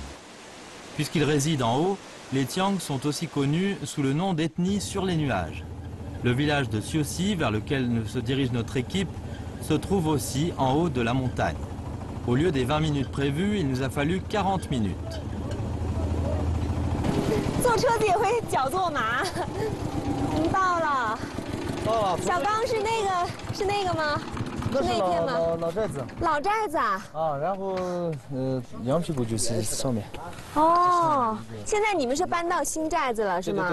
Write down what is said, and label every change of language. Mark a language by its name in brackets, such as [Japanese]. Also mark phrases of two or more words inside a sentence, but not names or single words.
[French] Puisqu'ils résident en haut, les Tiang sont aussi connus sous le nom d'ethnie sur les nuages. Le village de Siosi, vers lequel se dirige notre équipe, se trouve aussi en haut de la montagne. Au lieu des 20 minutes prévues, il nous a fallu 40 minutes. [Chinese] 坐车子也会脚坐麻。我们到了。小刚是那个吗？那是片吗？老寨子。老寨子啊。然后羊皮谷就是上面。现在你们是搬到新寨子了是吗？